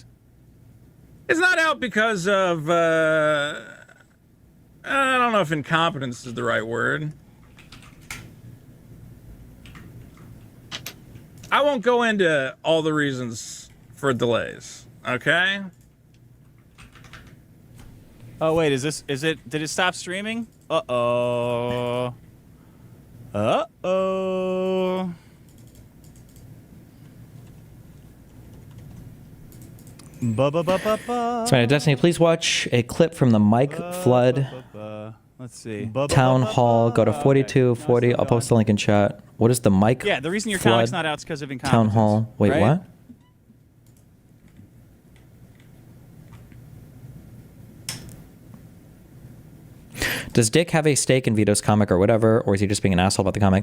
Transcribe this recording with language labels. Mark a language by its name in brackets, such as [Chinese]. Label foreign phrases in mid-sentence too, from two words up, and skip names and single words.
[English] It's not out because of, I don't know if incompetence is the right word. I won't go into all the reasons for delays, okay? Oh wait, did it stop streaming? Uh-oh. Uh-oh. Ba-ba-ba-ba-ba. So, Destiny, please watch a clip from the Mike Flood Let's see. town hall. Go to 4240. I'll post the link in chat. What is the Mike Yeah, the reason your Flood comic's not out is because of incompetence. town hall? Wait, right? what? Does Dick have a stake in Vito's comic or whatever, or is he just being an asshole about the comic?